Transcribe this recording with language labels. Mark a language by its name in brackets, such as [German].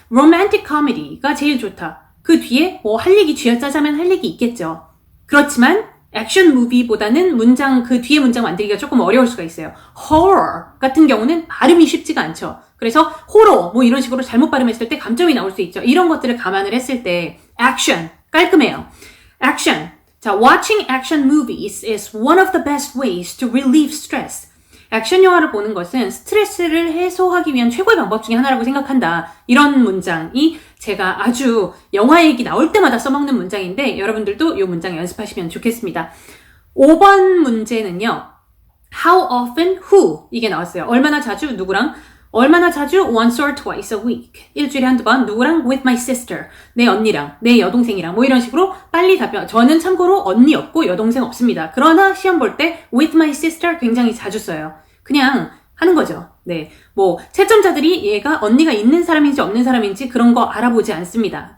[Korean] romantic comedy가 제일 좋다. 그 뒤에 뭐 할 얘기 쥐어짜자면 할 얘기 있겠죠. 그렇지만 액션 무비보다는 그 뒤에 문장 만들기가 조금 어려울 수가 있어요. horror 같은 경우는 발음이 쉽지가 않죠. 그래서 호러 뭐 이런 식으로 잘못 발음했을 때 감점이 나올 수 있죠. 이런 것들을 감안을 했을 때 action 깔끔해요. [English] action. 자, watching action movies is one of the best ways to relieve stress. [Korean] 액션 영화를 보는 것은 스트레스를 해소하기 위한 최고의 방법 중에 하나라고 생각한다. 이런 문장이 제가 아주 영화 얘기 나올 때마다 써먹는 문장인데 여러분들도 이 문장 연습하시면 좋겠습니다. 5번 문제는요. [English] How often, who [Korean] 이게 나왔어요. 얼마나 자주, 누구랑. 얼마나 자주, [English] once or twice a week. [Korean] 일주일에 한두 번, 누구랑? [English] With my sister. [Korean] 내 언니랑, 내 여동생이랑. 뭐 이런 식으로 빨리 답변. 저는 참고로 언니 없고 여동생 없습니다. 그러나 시험 볼 때 [English] with my sister [Korean] 굉장히 자주 써요. 그냥 하는 거죠. 네. 뭐, 채점자들이 얘가 언니가 있는 사람인지 없는 사람인지 그런 거 알아보지 않습니다.